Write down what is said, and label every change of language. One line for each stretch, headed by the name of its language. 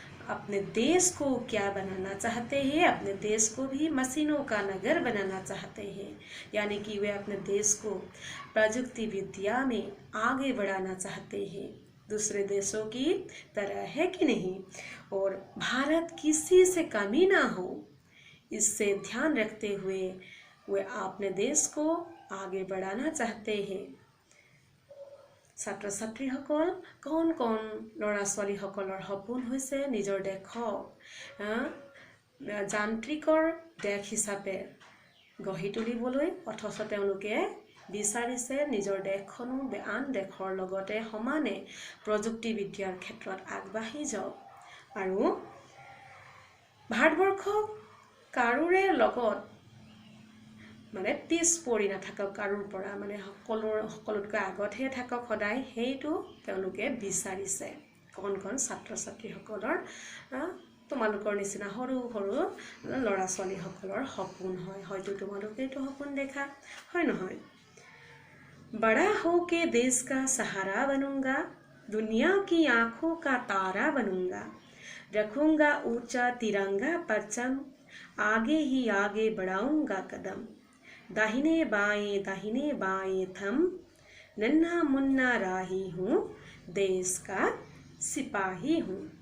Hindi: अपने देश को क्या बनाना चाहते हैं, अपने देश को भी मशीनों का नगर बनाना चाहते हैं, यानी कि वे अपने देश को प्रजुक्ति विद्या में आगे बढ़ाना चाहते हैं दूसरे देशों की तरह, है कि नहीं। और भारत किसी से कमी ना हो, इससे ध्यान रखते हुए वे अपने देश को आगे बढ़ाना चाहते हैं।
Assamese: ছাত্ৰ ছাত্ৰীসকল, কোন কোন ল'ৰা ছোৱালীসকলৰ সপোন হৈছে নিজৰ দেশক যান্ত্ৰিকৰ দেশ হিচাপে গঢ়ি তুলিবলৈ, অথচ তেওঁলোকে বিচাৰিছে নিজৰ দেশখনো আন দেশৰ লগতে সমানে প্ৰযুক্তিবিদ্যাৰ ক্ষেত্ৰত আগবাঢ়ি যাওক আৰু ভাৰতবৰ্ষক কাৰোৰে লগত মানে পিছ পৰি নাথাকক, কাৰোৰ পৰা মানে সকলোতকৈ আগতহে থাকক সদায়, সেইটো তেওঁলোকে বিচাৰিছে। কণ কণ ছাত্ৰ ছাত্ৰীসকলৰ তোমালোকৰ নিচিনা সৰু সৰু ল'ৰা ছোৱালীসকলৰ সপোন হয়। হয়তো তোমালোকেতো সপোন দেখা, হয় নহয়।
Hindi: बड़ा होके देश का सहारा बनूंगा, दुनिया की आंखों का तारा बनूंगा, रखूंगा ऊंचा तिरंगा परचम, आगे ही आगे बढ़ाऊंगा कदम, दाहिने बाएं थम, नन्हा मुन्ना राही हूँ, देश का सिपाही हूँ।